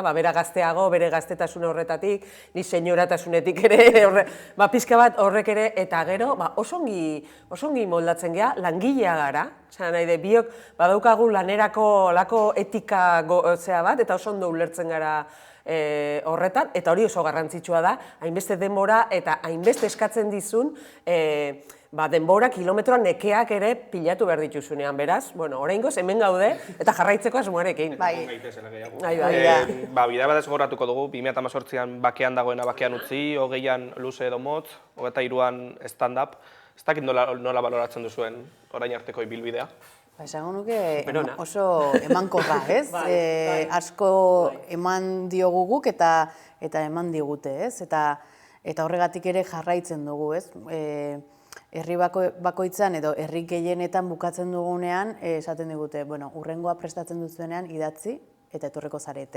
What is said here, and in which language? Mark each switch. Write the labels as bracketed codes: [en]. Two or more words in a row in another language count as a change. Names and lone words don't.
[eu] Bera gazteago, bere gaztetasune horretatik, ni senyoratasunetik ere, pizka bat horrek ere, eta gero oso ongi moldatzen gea, langilea gara, nahi de, biok badaukagu lanerako lako etika zea bat, eta oso ondo ulertzen gara horretan, eta hori oso garrantzitsua da, hainbeste denbora eta hainbeste eskatzen dizun, denbora kilometroa nekeak ere pilatu behar dituzunean, beraz, oraingoz hemen gaude eta jarraitzeko asmoarekin. Bidea bat ezgorratuko dugu, 2018an bakean dagoena bakean utzi, 20an luze edo motz, 23an stand-up. Ez dakit nola baloratzen duzuen orain arteko ibilbidea? Esango nuke oso emankorra, ez? Asko eman diogu guk eta eman digute, ez? Eta horregatik ere jarraitzen dugu, ez? Herri bakoitzan edo herri gehienetan bukatzen dugunean, esaten digute, urrengoa prestatzen duzuenean idatzi eta etorreko zarete.